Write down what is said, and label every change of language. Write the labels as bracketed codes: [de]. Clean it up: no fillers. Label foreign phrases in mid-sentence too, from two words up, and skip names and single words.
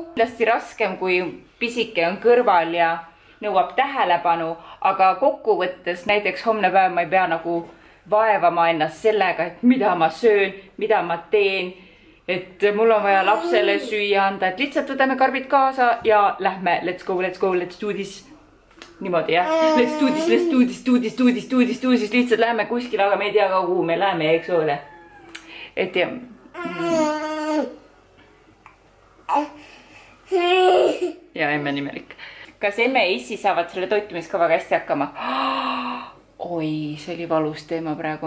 [et] Kindlasti raskem, kui pisike on kõrval ja nõuab tähelepanu, aga kokkuvõttes näiteks homne päev ma ei pea nagu vaevama ennast sellega, et mida ma söön, mida ma teen, et mul on vaja lapsele süüa anda, et lihtsalt võtame karbid kaasa ja lähme, [en] let's go, let's do this. [et] Niimoodi jah, [en] let's do this, [et] lihtsalt lähme kuskile, aga me ei tea ka, kuhu me läheme, eks ole. Et jah. Ja emme nimelik. Kas emme ja issi saavad selle toitumiskavaga hästi hakkama? Oi, see oli valus teema praegu.